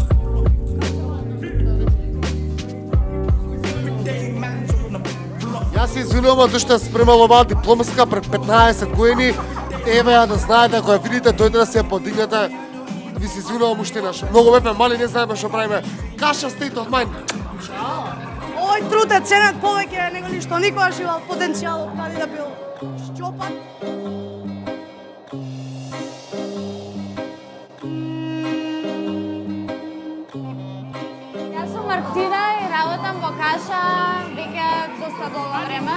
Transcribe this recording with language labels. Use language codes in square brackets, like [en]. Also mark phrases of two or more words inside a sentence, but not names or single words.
[en] Everyday man's on the block. [mk] Јас се извинувам тоа што спремал оваа дипломска пред 15 години. Еве ја да знаете, ако ја видите, дојде да се ја подигнете. Ви се извинувам уште наш. Многу бевме мали, не знаеме што правиме. [en] Каша state of mind. [mk] Овој труд е ценет повеќе него ништо никогаш имал потенцијалот каде да бил шчопан. Јас сум Мартина и работам во Каша веќе доста долго време.